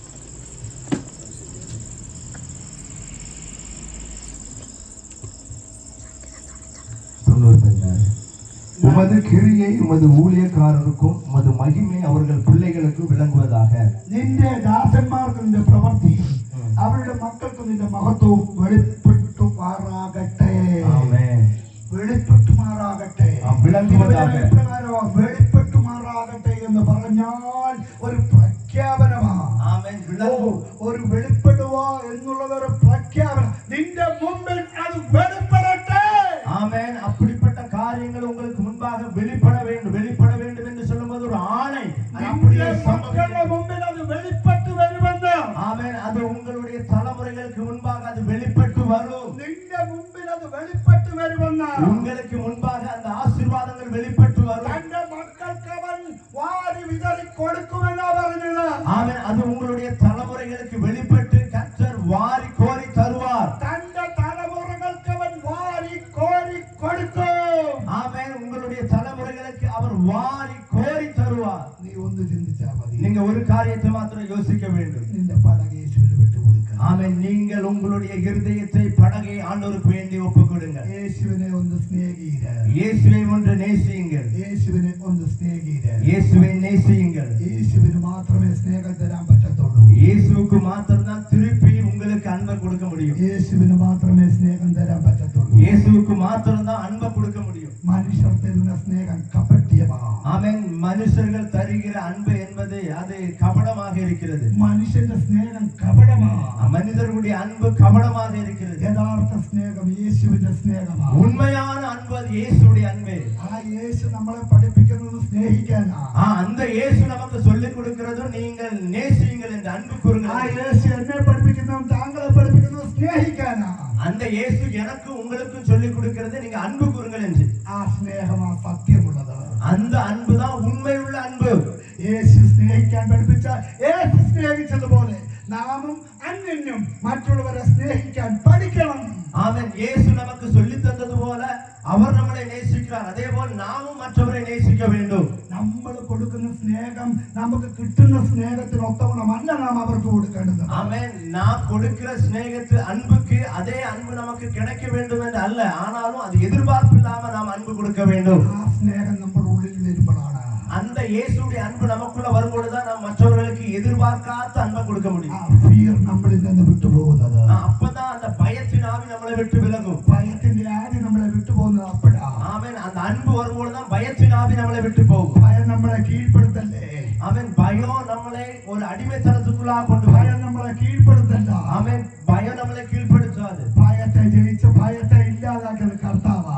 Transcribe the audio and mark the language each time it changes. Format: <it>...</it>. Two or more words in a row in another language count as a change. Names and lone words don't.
<ta>உமது கிரியை உமது ஊழியக்காரருக்கும் உமது மகிமை அவர்கள் பிள்ளைகளுக்கு விளங்குவதாக.</ta> <ml>നിന്റെ ദാസന്മാർക്ക് നിന്റെ പ്രവൃത്തി അവരുടെ മക്കൾക്ക് നിന്റെ മഹത്വവും വെളിപ്പെട്ടുമാറാകട്ടെ. വെളിപ്പെട്ടുമാറാകട്ടെ. വെളിപ്പെട്ടുമാറാകട്ടെ എന്ന് പറഞ്ഞാൽ ഒരു പ്രഖ്യാപനമാണ്. ഒരു വെളിപ്പെടുക എന്നുള്ളത് ഒരു പ്രഖ്യാപനം. നിന്റെ മുമ്പിൽ അത് വെളിപ്പെടട്ടെ.</ml> <ta>ஆமென். அப்படிப்பட்ட காரியங்கள் உங்களுக்கு முன்பாக வெளிப்பட வேண்டும். வெளிப்பட வேண்டும் என்று சொல்லும்போது ஒரு ஆணை அப்படியே மக்களுடைய முன்பில் அது வெளிப்பட்டு வருമെന്ന്. ஆமென். அது உங்களுடைய தலைமுறைகளுக்கு முன்பாக அது வெளிப்பட்டு வரும்.</ta> <ml>നിന്റെ മുമ്പിൽ അത് വെളിപ്പെട്ട് വരുമെന്ന്.</ml> <ta>உங்களுக்கு முன்பாக அந்த ஆசீர்வாதங்கள் வெளிப்பட்டு வரும்.</ta> <ml>തന്റെ മക്കൾക്ക് അവൻ വാരി വിതറി കൊടുക്കുമെന്നാ പറഞ്ഞത്.</ml> <ta>ஆமென். அது உங்களுடைய தலைமுறைகளுக்கு வெளிப்பட்டு கர்த்தர் வாரி கோரி தருவார்.</ta> <ml>തന്റെ തലമുറകൾക്ക് അവൻ വാരി കോരി കൊടുക്കും.</ml> <ta>ஆமென். உங்களுடைய தலைமுறைகளுக்கு அவர் வாரி கோரி தருவார்.</ta> <ml>നീ ഒന്ന് ചിന്തിച്ചാ മതി.</ml> <ta>நீங்க ஒரு காரியத்தை மாத்திரம் யோசிக்க வேண்டும்.</ta> <ml>നിന്റെ പടക് യേശുവിന് വിട്ടുകൊടുക്കുക.</ml> <ta>ஆமென். நீங்கள் உங்களுடைய இருதயத்தை படகை ஆண்டவருக்கு வேண்டி ஒப்புக் கொடுங்க.</ta> <ml>യേശുവിനെ ഒന്ന് സ്നേഹിക്കുക.</ml> <ta>இயேசுவை ஒன்று நேசியுங்கள்.</ta> <ml>യേശുവിനെ ഒന്ന് സ്നേഹിക്കുക.</ml> <ta>இயேசுவை நேசியுங்கள்.</ta> <ml>യേശുവിന് മാത്രമേ സ്നേഹം തരാൻ പറ്റത്തുള്ളൂ.</ml> <ta>இயேசுவுக்கு மாத்திரம்தான் திருப்பி உங்களுக்கு அன்பை கொடுக்க முடியும்.</ta> <ml>യേശുവിന് മാത്രമേ സ്നേഹം തരാൻ പറ്റത്തുള്ളൂ.</ml> <ta>இயேசுவுக்கு மாத்திரம்தான் அன்பை கொடுக்க முடியும்.</ta> <ml>മനുഷ്യർ തരുന്ന സ്നേഹം കപട്യമാണ്.</ml> <ta>ஆமென். மனுஷர்கள் தருகிற அன்பு என்பது அது கபடமாக இருக்கிறது.</ta> <ml>മനുഷ്യന്റെ സ്നേഹം കപടമാണ്.</ml> <ta>மனிதர்களுடைய அன்பு கபடமாக இருக்கிறது.</ta> <ml>യഥാർത്ഥ സ്നേഹം യേശുവിന്റെ സ്നേഹമാണ്.</ml> <ta>உண்மையான அன்பு அது இயேசுடைய அன்பு.</ta> <ml>ആ യേശു നമ്മളെ പഠിപ്പിക്കുന്നത് സ്നേഹിക്കാനാണ്.</ml> <ta>அந்த இயேசு நமக்கு சொல்லிக் கொடுக்கிறதும் நீங்கள் நேசியுங்கள் என்று அன்பு ആ கூறுங்கள்.</ta> <ml>യേശു എന്നെ പഠിപ്പിക്കുന്നതും താങ്കളെ പഠിപ്പിക്കുന്നതും സ്നേഹിക്കാനാണ്.</ml> <ta>அந்த இயேசு எனக்கு உங்களுக்கும் சொல்லிக் கொடுக்கிறது நீங்க அன்பு கூறுங்கள் என்று.</ta> <ml>ആ സ്നേഹമാ സത്യമുള്ളത്.</ml> <ta>அந்த அன்பு தான் உண்மையுள்ள அன்பு.</ta> <ml>യേശു സ്നേഹിക്കാൻ പഠിപ്പിച്ച യേശു സ്നേഹിച്ചതുപോലെ നാമും അന്യനും മറ്റുള്ളവരെ സ്നേഹിക്കാൻ പഠിക്കണം.</ml> <ta>ஆமென். இயேசு நமக்கு சொல்லி தந்தது போல அவர் நம்மளை நேசிக்கிறார். அதே போல நாமும் மற்றவரை நேசிக்க வேண்டும்.</ta> <ml>നമ്മൾ കൊടുക്കുന്ന സ്നേഹം നമുക്ക് കിട്ടുന്ന സ്നേഹത്തിന് ഒത്തവണ്ണമല്ല നാം അവർക്ക് കൊടുക്കേണ്ടത്.</ml> <ta>ஆமென். நாம் கொடுக்கிற ஸ்நேகத்து அன்புக்கு அதே அன்பு நமக்கு கிடைக்க வேண்டும் என்று அல்ல, ஆனாலும் அது எதிர்பார்ப்பு இல்லாம நாம் அன்பு கொடுக்க வேண்டும்.</ta> <ml>ആ സ്നേഹം നമ്മുടെ ഉള്ളിൽ വരുമ്പോഴാണ്</ml> <ta>அந்த இயேசுடைய அன்பு நமக்குள்ள வரும்பொழுதுதான் நாம் மற்றவர்களுக்கு எதிர்பார்க்காத அன்பை கொடுக்க முடியும்.</ta> <ml>ഫിയർ നമ്മളിൽ നിന്ന് വിട്ടുപോകുന്നത്.</ml> <ta>அப்பதான் அந்த பயத்தின் ஆவி நம்மளை விட்டு விலகும்.</ta> <ml>ഭയത്തിന്റെ ആവി നമ്മളെ വിട്ടുപോകുന്നത് അപ്പോഴാ.</ml> <ta>ஆமென். அந்த அன்பு வரும்பொழுதுதான் பயத்தின் ஆவி நம்மளை விட்டு போகும்.</ta> <ml>ഭയം നമ്മളെ കീഴ്പ്പെടുത്തല്ലേ.</ml> <ta>ஆமென். பயம் நம்மளை ஒரு அடிமைத்தனத்துக்குள்ளாக கொண்டு வரும்.</ta> <ml>ഭയം നമ്മളെ കീഴ്പ്പെടുത്തല്ല.</ml> <ta>ஆமென். பயம் நம்மளை கீழ்ப்படுத்தாது.</ta> <ml>ഭയത്തെ ജയിച്ച് ഭയത്തെ ഇല്ലാതാക്കിയത് കർത്താവാ.</ml>